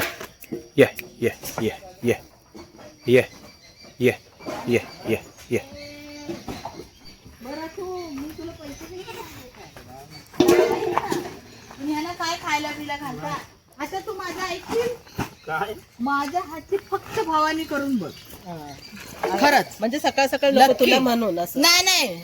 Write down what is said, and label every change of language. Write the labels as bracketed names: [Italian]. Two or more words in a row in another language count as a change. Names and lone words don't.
[Marathi] Yeah, yeah, yeah, yeah. Yeah. Yeah. Yeah, yeah, yeah. बरं तू मी तुला पैसे नाही का ह्याला काय खायला पिला घालता. आता तू माझं ऐकशील काय माझ्या हातची फक्त भावानी करून बघ. खरंच म्हणजे सकाळ सकाळ नको तुला म्हणून असं.